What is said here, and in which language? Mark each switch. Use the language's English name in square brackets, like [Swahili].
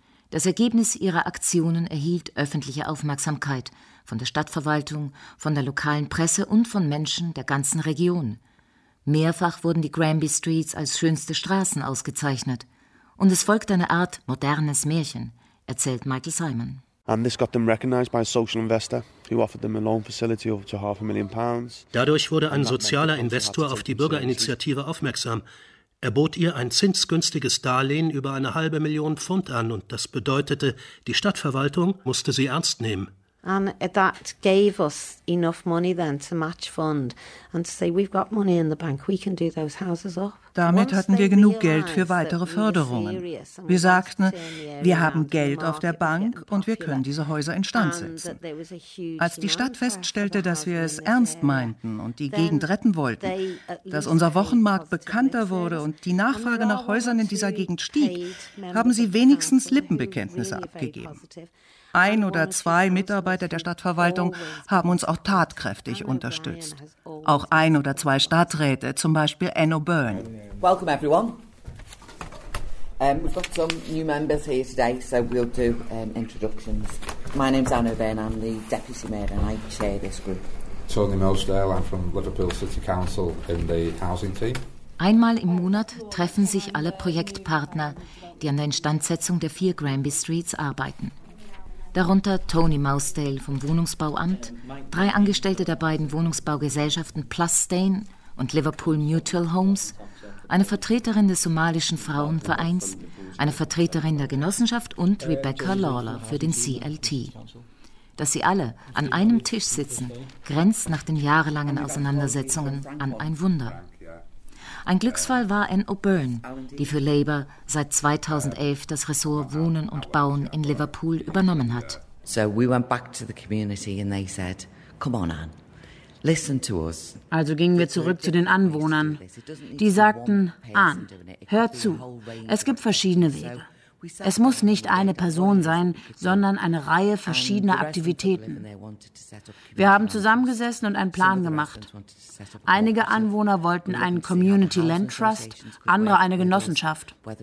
[German] Das Ergebnis ihrer Aktionen erhielt öffentliche Aufmerksamkeit von der Stadtverwaltung, von der lokalen Presse und von Menschen der ganzen Region. Mehrfach wurden die Granby Streets als schönste Straßen ausgezeichnet. Und es folgte eine Art modernes Märchen, erzählt Michael Simon. [English] And this got them recognized by a social investor who offered them a loan facility of up to £500,000. [German] Dadurch wurde ein sozialer Investor auf die Bürgerinitiative aufmerksam. Er bot ihr ein zinsgünstiges Darlehen über 500,000 Pfund an und das bedeutete, die Stadtverwaltung musste sie ernst nehmen. [English] And that gave us enough money then to match fund and to say we've got money in the bank, we can do those houses up. [German] Damit hatten wir genug Geld für weitere Förderungen. Wir sagten, wir haben Geld auf der Bank und wir können diese Häuser instand setzen. Als die Stadt feststellte, dass wir es ernst meinten und die Gegend retten wollten, dass unser Wochenmarkt bekannter wurde und die Nachfrage nach Häusern in dieser Gegend stieg, haben sie wenigstens Lippenbekenntnisse abgegeben. Ein oder zwei Mitarbeiter der Stadtverwaltung haben uns auch tatkräftig unterstützt. Auch ein oder zwei Stadträte, zum Beispiel Enno Byrne. [English] Welcome everyone. We've got some new members here today, so we'll do introductions. My name's Enno Byrne, I'm the Deputy Mayor and I chair this group. Tony Milsdale, I'm from Liverpool City Council in the housing team. [German] Einmal im Monat treffen sich alle Projektpartner, die an der Instandsetzung der vier Granby Streets arbeiten. Darunter Tony Mousedale vom Wohnungsbauamt, drei Angestellte der beiden Wohnungsbaugesellschaften Plusstain und Liverpool Mutual Homes, eine Vertreterin des somalischen Frauenvereins, eine Vertreterin der Genossenschaft und Rebecca Lawler für den CLT. Dass sie alle an einem Tisch sitzen, grenzt nach den jahrelangen Auseinandersetzungen an ein Wunder. Ein Glücksfall war Anne O'Byrne, die für Labour seit 2011 das Ressort Wohnen und Bauen in Liverpool übernommen hat. [English] So we went back to the community and they said, come on Anne, listen to us. [German] Also gingen wir zurück zu den Anwohnern. Die sagten, Anne, hör zu, es gibt verschiedene Wege. Es muss nicht eine Person sein, sondern eine Reihe verschiedener Aktivitäten. Wir haben zusammengesessen und einen Plan gemacht. Einige Anwohner wollten einen Community Land Trust, andere eine Genossenschaft.